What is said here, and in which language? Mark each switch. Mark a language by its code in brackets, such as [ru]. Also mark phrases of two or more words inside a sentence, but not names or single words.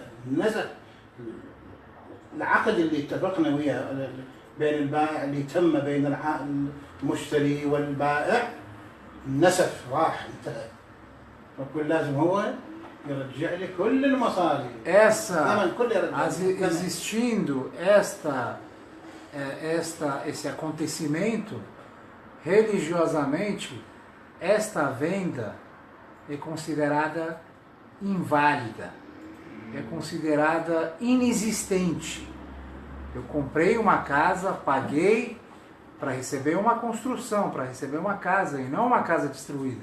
[ar] نزل العقد اللي اتفقنا وياه بين البائع اللي تم بين المشتري والبائع نسف راح انتهى. فكل لازم هو يرجع لي كل المصاري. [pt] Existindo esse acontecimento, religiosamente, esta venda é considerada inválida. é considerada inexistente. Eu comprei uma casa, paguei para receber uma construção, para receber uma casa, e não uma casa destruída.